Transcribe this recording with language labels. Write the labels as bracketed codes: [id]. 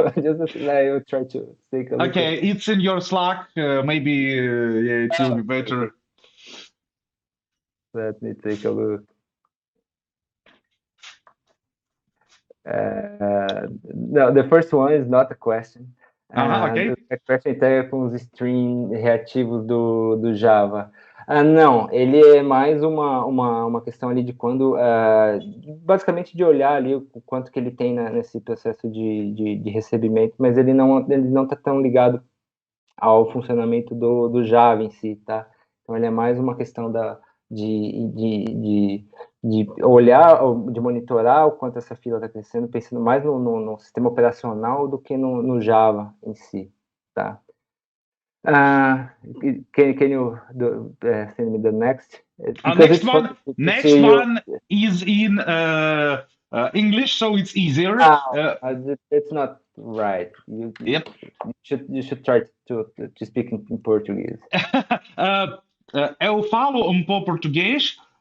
[en] Just I will try to take a look. Okay, it's in your Slack. Maybe yeah, it will be better. Let me take a look. No, the first one is not a question. Okay. [pt] A question é com os stream reativos do Java. Não, ele é mais uma questão ali de quando, basicamente de olhar ali o quanto que ele tem nesse processo de recebimento, mas ele não está tão ligado ao funcionamento do Java em si, tá? Então ele é mais uma questão de olhar, de monitorar o quanto essa fila está crescendo, pensando mais no sistema operacional do que no Java em si, tá? [en] Can you send me the next? Next one is in English, so it's easier. It's not right. Yep. You should try to speak in Portuguese. [pt] Eu falo pouco português.